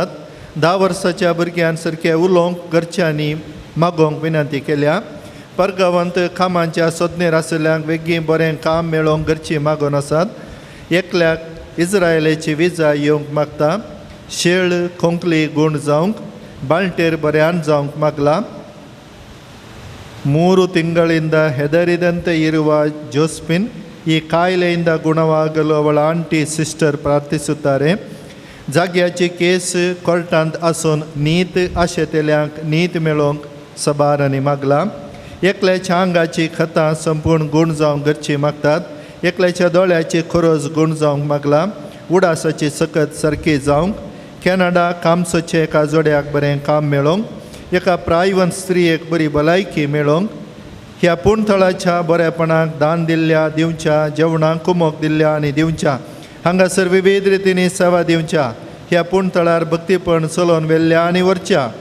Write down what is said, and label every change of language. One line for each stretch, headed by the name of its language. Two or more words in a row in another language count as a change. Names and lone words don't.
Konkani: 10 वर्साच्या भुरग्यान सारकें उलोवंक घरच्यांनी मागोवंक विनंती केल्या. परगांवांत कामांच्या सोदनेर आसल्यांक वेगळीं बरें काम मेळोवंक घरचीं मागोन आसात. एकल्याक इस्रायलाची विजा येवंक मागता शेळ खोंकली गूण जावंक बाळटेर बऱ्यान जावंक मागला
Kannada: 3 ತಿಂಗಳಿಂದ ಹೆದರಿದಂತೆ ಇರುವ ಜೋಸ್ಪಿನ್ ಈ ಕಾಯಿಲೆಯಿಂದ ಗುಣವಾಗಲು ಅವಳ ಆಂಟಿ ಸಿಸ್ಟರ್ ಪ್ರಾರ್ಥಿಸುತ್ತಾರೆ.
Konkani: जाग्याची केस कोर्टांत आसून नीत आशेतेल्यांक नीत मेळोवंक सबारांनी मागला. एकल्याच्या आंगाची खतां संपूर्ण गूण जावंक घरची मागतात. एकल्याच्या दोळ्याची खरोज गूण जावंक मागला. उडासाची सकत सारकी जावंक कॅनडा कामसोचे एका जोड्याक बरें काम मेळोवंक एका प्रायवन स्त्रियेक बरी भलायकी मेळोवंक ह्या पुणथळाच्या बरेपणाक दान दिल्ल्या दिवच्या जेवणाक कुमोक दिल्ल्या आनी दिवच्या हांगासर विविध रितींनी सेवा दिवच्या ह्या पुणथळार भक्तीपण चलोवन व्हेल्ल्या आनी व्हरच्या